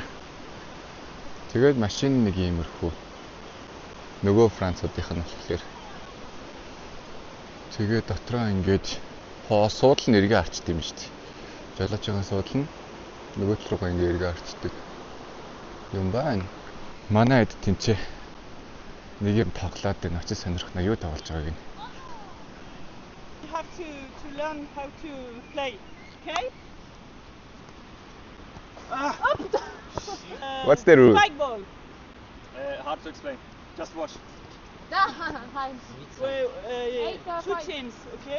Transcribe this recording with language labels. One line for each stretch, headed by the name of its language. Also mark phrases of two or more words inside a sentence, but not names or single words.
Mongolian: Тэгээд машин нэг иймэрхүү. Нөгөө Француудынх нь болохоор тэгээд дотроо ингээд суудал нь эргээ арчд юм шүү дээ. Жолооч байгаа суудал нь нөгөө тал руугаа ингээд эргээ арчдаг юм байна. Манай эд тэнцээ нэг юм тоглоод байна. Очиж сонирхно юу тоглож байгааг нь.
English: You have to learn how to play, okay? What's the rule? Spike ball. Hard to explain. Just watch. Well, two teams, okay?